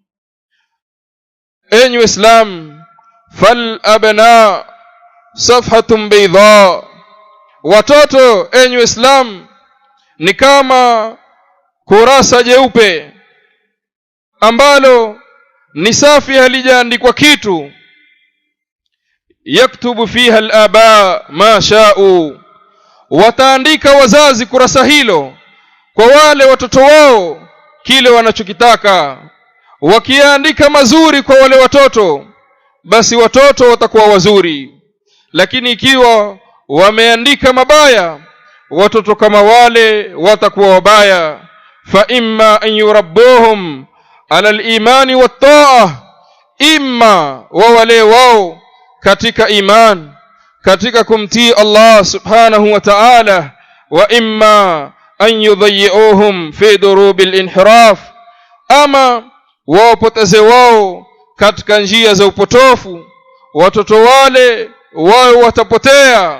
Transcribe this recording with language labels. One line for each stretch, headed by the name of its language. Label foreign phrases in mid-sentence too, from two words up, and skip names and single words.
Swahili: Enyi Islam,
Arabic: فالأبناء صفحة بيضاء,
Swahili: watoto enyi Islam ni kama kurasa jeupe ambalo ni safi, halijaandikwa kitu.
Arabic: يكتب فيها الآباء ما شاءوا,
Swahili: wataandika wazazi kurasa hilo kwa wale watoto wao kile wanachokitaka. Wakiandika mazuri kwa wale watoto, basi watoto watakuwa wazuri, lakini ikiwa wameandika mabaya, watoto kama wale watakuwa wabaya.
Arabic: فإما أن يربوهم على الإيمان والطاعة,
Swahili: imma wawale wao katika iman, katika kumtii Allah
Arabic: سبحانه وتعالى, وإما أن يضيعوهم في دروب الانحراف,
Swahili: ama wapoteze wao katika njia za upotofu, watoto wale wao watapotea.